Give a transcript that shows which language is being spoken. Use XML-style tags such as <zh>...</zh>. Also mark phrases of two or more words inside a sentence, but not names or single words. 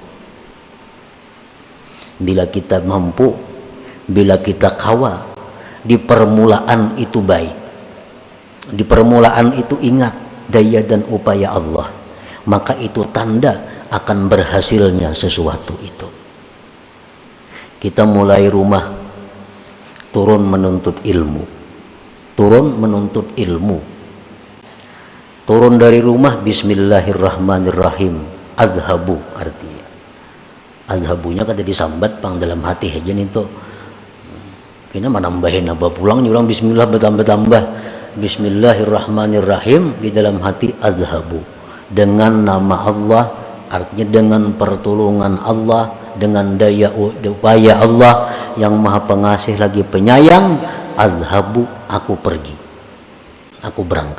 <id>Bila kita mampu, bila kita kawa, di permulaan itu baik, di permulaan itu ingat daya dan upaya Allah, maka itu tanda akan berhasilnya sesuatu itu. Kita mulai rumah, turun menuntut ilmu, turun menuntut ilmu, turun dari rumah bismillahirrahmanirrahim,</id> <bjn>azhabu artinya, azhabunya kan jadi sambat pang dalam hati aja itu.</bjn> <id>Kita menambahin apa pulang ulang bismillah bertambah-tambah bismillahirrahmanirrahim di dalam hati azhabu, dengan nama Allah, artinya dengan pertolongan Allah, dengan daya upaya Allah yang maha pengasih lagi penyayang. Azhabu, aku pergi, aku berangkat.</id>